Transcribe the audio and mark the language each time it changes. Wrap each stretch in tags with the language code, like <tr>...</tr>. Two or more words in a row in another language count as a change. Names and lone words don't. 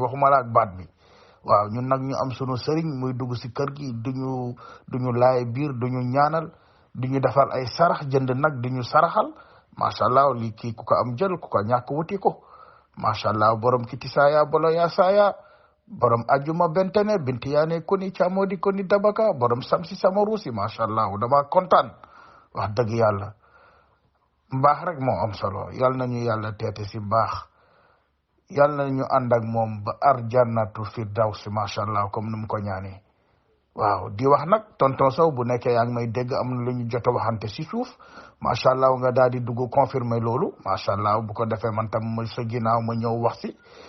<wo>waxuma la ak baat bi waaw ñun nag ñu am sunu sëriñ muy dugg si kër gi duñu laay biir duñu ñaanal duñu defal ay sarax jënd nag duñu saraxal</wo> <ar>ما شاء الله</ar> <wo>lii kii ku ko am jël ku ko ñàkk wuti ko</wo> <ar>ما شاء الله</ar> <wo>borom kiti saya bolo ya saya borom ajuma bentene binti yaane koni camodi koni dabaka borom Samsi Samarousi</wo> <ar>ما شاء الله</ar> <wo>dama kontaan wax dëgg yàlla mbaax rek moo am solo yal nañu yàlla teete si mbaax yal nañu ànd ak moom ba</wo> <ar>الجنة الفردوس ما شاء الله</ar> <wo>comme ni mu ko ñaanee waaw di wax nag tonton Sow bu nekkee yaa ngi may dégg am na lu ñu jot a waxante si suuf</wo> <ar>ما شاء الله</ar> <wo>nga daal di dugg confirmer loolu</wo> <ar>ما شاء الله</ar> <wo>bu ko defee man tam ma sa ginnaaw ma ñëw wax si</wo>